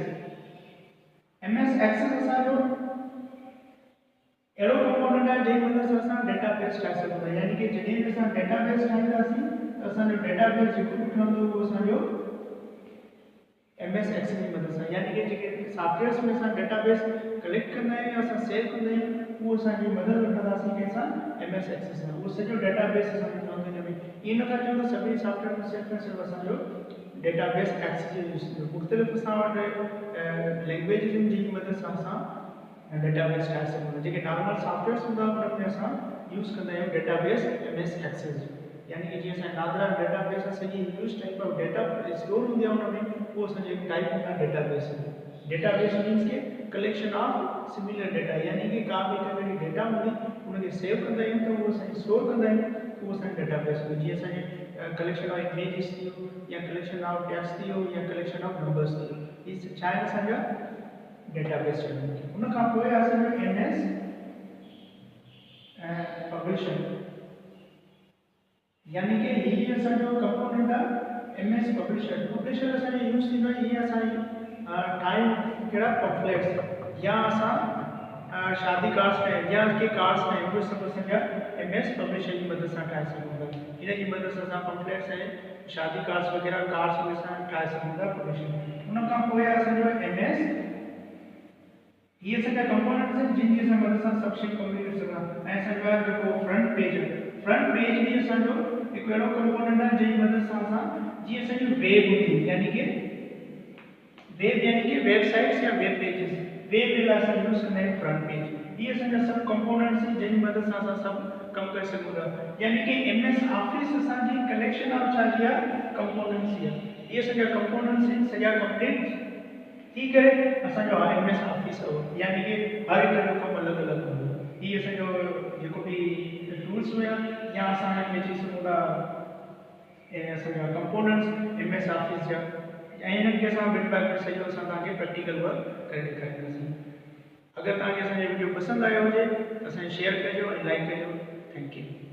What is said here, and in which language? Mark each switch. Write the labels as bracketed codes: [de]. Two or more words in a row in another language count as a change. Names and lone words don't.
[sd] MS एक्सेस असांजो अहिड़ो कंपोनेंट आहे जंहिं मदद सां असां डेटाबेस ठाहे सघूं था, यानी कि जॾहिं बि असां डेटाबेस ठाहींदासीं त असांजो डेटाबेस जेको बि ठहंदो उहो असांजो MS एक्सेल जी मदद सां, यानी कि जेके सॉफ्टवेयर्स में असां डेटाबेस कलेक्ट कंदा आहियूं या असां सेव कंदा आहियूं उहो असांजी मदद वठंदासीं कंहिंसां? MS एक्सेल सां। उहो सॼो डेटाबेस असांजो ठहंदो हिन में। ईअं नथा चऊं त सभिनी सॉफ्टवेयर में सिर्फ़ु ऐं सिर्फ़ु असांजो डेटाबेस एक्सेस जो यूज़ थींदो। मुख़्तलिफ़ असां वटि लैंग्वेजिस आहिनि जंहिंजी मदद सां असां डेटाबेस ठाहे सघूं था। जेके नॉर्मल सॉफ्टवेयर्स हूंदा उन में असां यूज़ कंदा आहियूं डेटाबेस MS एक्सेल जो, यानी कि जीअं असां नादरा डेटाबेस आहे सॼी [en] huge type of data store [sd] हूंदी आहे उन में, उहो असांजो टाइप हूंदा आहे डेटाबेस। [en] database means [sd] के [en] collection of similar data, [sd] यानी कि का बि हिकु डेटा हूंदी उनखे सेव कंदा आहियूं त उहो असां स्टोर कंदा आहियूं, उहो असांजो डेटाबेस हूंदो। जीअं असांजे [en] collection of images [sd] थी वियो या [en] collection of text [sd] थी वियो या [en] collection of numbers [sd] थी वियो, इहे छा आहिनि असांजा डेटाबेस चवंदा। उन खां पोइ असांजो MS पब्लिशर, यानी कि ही भी असांजो कंपोनेंट आहे MS पब्लिशर। पब्लिशर असांजो यूज़ थींदो आहे ईअं असां ठाहियूं कहिड़ा पम्फलेट्स या असां शादी कार्ड्स ठाहियूं या के कार्ड्स ठाहियूं, उहे सभु असांजा MS पब्लिशर जी मदद सां ठाहे सघूं था। इन जी मदद सां असां पम्फलेट्स ऐं शादी कार्ड्स वग़ैरह कार्ड्स उहे असां ठाहे सघूं था पब्लिशर। उन खां पोइ असांजो MS ये असांजा कंपोनेंट्स आहिनि जिनजी असां मदद सां सभु शयूं कंप्लीट करे सघूं। ऐं असांजो आहे जेको फ्रंट पेज आहे, फ्रंट पेज बि असांजो हिकु अहिड़ो कंपोनेंट आहे जंहिंजी मदद सां असां जीअं असांजी वेब हूंदी, यानी कि वेबसाइट्स या [en] web pages, [sd] वेब जे लाइ असां यूज़ कंदा आहियूं फ्रंट पेज। इहे असांजा सभु कंपोनेंट्स आहिनि जंहिंजी मदद सां असां सभु कमु करे सघूं था, यानी कि MS ऑफिस असांजी [en] collection of [sd] छा जी आहे? कंपोनेंट्स जी आहे। इहे असांजा कंपोनेंट्स आहिनि सॼा कंप्लीट थी करे असांजो MS ऑफिस हो, यानी कि हर हिकु जो कमु अलॻि अलॻि हूंदो। इहे असांजो जेको बि टूल्स हुया या असां हिन चई सघूं था असांजा कंपोनेंट्स MS ऑफिस जा, ऐं हिननि खे असां [en] bit by bit [sd] सॼो असां तव्हांखे [en] practical work [sd] करे ॾेखारींदासीं। अगरि तव्हांखे असांजो वीडियो पसंदि आयो हुजे त असांखे शेयर कजो ऐं लाइक कजो। [en] thank you.